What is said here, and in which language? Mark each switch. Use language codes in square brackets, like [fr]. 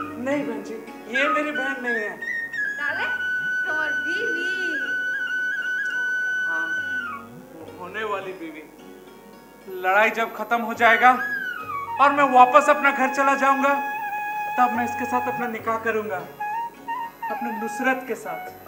[hi] नहीं बहन जी, ये मेरी बहन नहीं है। [bn] তাহলে তোমার बीवी? [hi] हाँ, होने वाली बीवी। लड़ाई जब खत्म हो जाएगा और मैं वापस अपना घर चला जाऊंगा, तब मैं इसके साथ अपना निकाह करूंगा, अपने नुसरत के साथ।